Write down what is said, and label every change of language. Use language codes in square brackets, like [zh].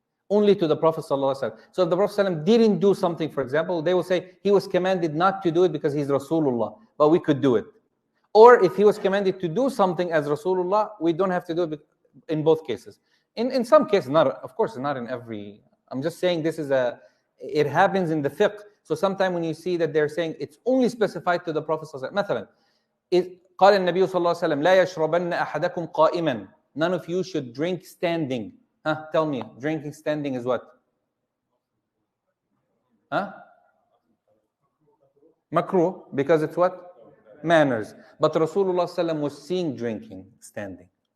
[en] Only to the Prophet ﷺ. So if the Prophet ﷺ didn't do something, for example, they will say he was commanded not to do it because he's Rasulullah, but we could do it. Or if he was commanded to do something as Rasulullah, we don't have to do it in both cases. In some cases, of course, not in every. I'm just saying it happens in the fiqh. So sometimes when you see that they're saying it's only specified to the Prophet ﷺ. [ar] مثلا, قال النبي صلى الله عليه وسلم لا يشربن أحدكم قائما. [en] None of you should drink standing. Tell me, drinking standing is what? Makruh, because it's what? Manners. But Rasulullah ﷺ was seen drinking standing.